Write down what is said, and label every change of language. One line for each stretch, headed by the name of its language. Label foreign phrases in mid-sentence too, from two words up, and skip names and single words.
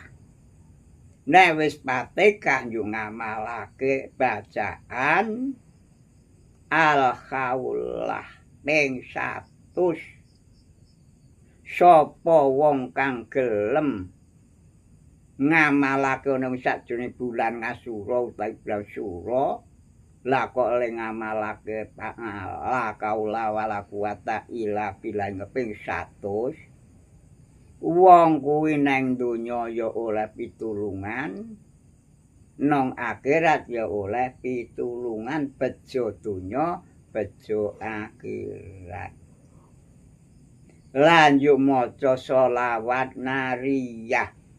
Javanese: Nek wis Fatihah yo ngamalake bacaan al-haullah ping 100. Sapa wong kang gelem ngamalake ana sakjroning bulan Ngasura utawi bulan Sura Lah kok le ngamalake
Arabic: la kaula wala quwata illa billah
Javanese: ngeping 100. Wong kuwi nang donya ya oleh pitulungan, nang akhirat ya oleh pitulungan bejo donya, bejo akhirat. Lan yo maca sholawat nariyah.